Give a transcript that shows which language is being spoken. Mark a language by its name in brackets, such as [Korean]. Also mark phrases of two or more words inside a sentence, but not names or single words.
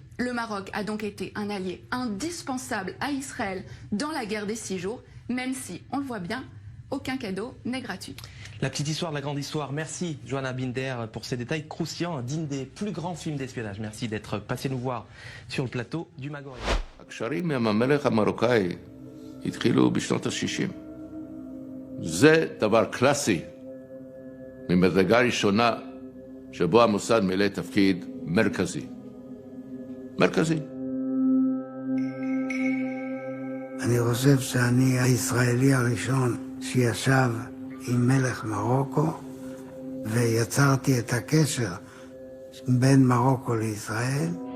[French] Le Maroc a donc été un allié indispensable à Israël dans la guerre des 6 jours, même si, on le voit bien, aucun cadeau n'est gratuit. La petite histoire de la grande histoire. Merci Johanna Binder pour ces détails croustillants, dignes des plus grands films d'espionnage. Merci d'être passé nous voir sur le plateau du Magorien. [Hebrew] הקשרים עם המלך המרוקאי התחילו בשנות ה-60. זה דבר קלאסי ממדרגה ראשונה שבו המוסד מילא תפקיד מרכזי. מרכזי. אני חושב שאני הישראלי הראשון שישב עם מלך מרוקו ויצרתי את הקשר בין מרוקו לישראל.